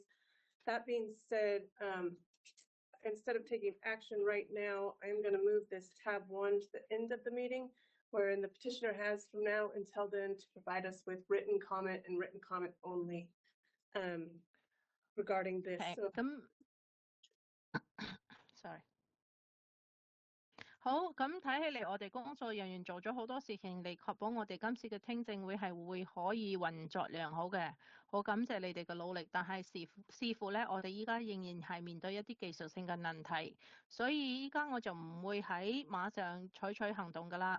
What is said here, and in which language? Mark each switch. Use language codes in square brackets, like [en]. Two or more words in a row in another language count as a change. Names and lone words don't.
[en] That being said, instead of taking action right now, I'm going to move this tab 1 to the end of the meeting, wherein the petitioner has from now until then to provide us with written comment and written comment only regarding this. So, sorry. [yue] 好，咁睇起嚟，我哋工作人員做咗好多事情嚟確保我哋今次嘅聽證會係會可以運作良好嘅。好感謝你哋嘅努力，但係視乎咧，我哋依家仍然係面對一啲技術性嘅問題，所以依家我就唔會喺馬上採取行動㗎啦。